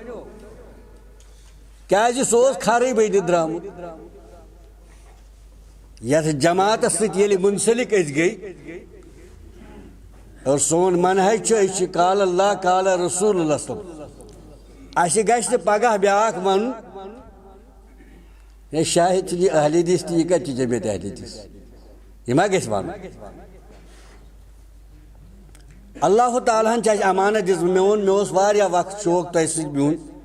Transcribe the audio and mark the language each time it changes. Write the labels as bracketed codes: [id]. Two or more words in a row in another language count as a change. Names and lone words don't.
[ks] کیٛازِ سُہ اوس خرٕے بٔنِتھ درٛامُت یتھ جماعتس سۭتۍ ییٚلہِ منسلک أسۍ گٔے اور سون منہج چھُ أسۍ چھِ [ar] قال اللہ قال رسول اللہ صلی [ks] اَسہِ گژھِ نہٕ پگاہ بیٛاکھ وَنُن ہے شاہد چھُ یہِ اہل حدیث تہٕ یہِ کتہِ چھِ جمعیت اہل حدیث یہِ ما گژھِ وَنُن اللہ تعالیٰ ہن چھِ اَسہِ امانت دِژمٕژ مےٚ اوس واریاہ وقت شوق تۄہہِ سۭتۍ بِہُن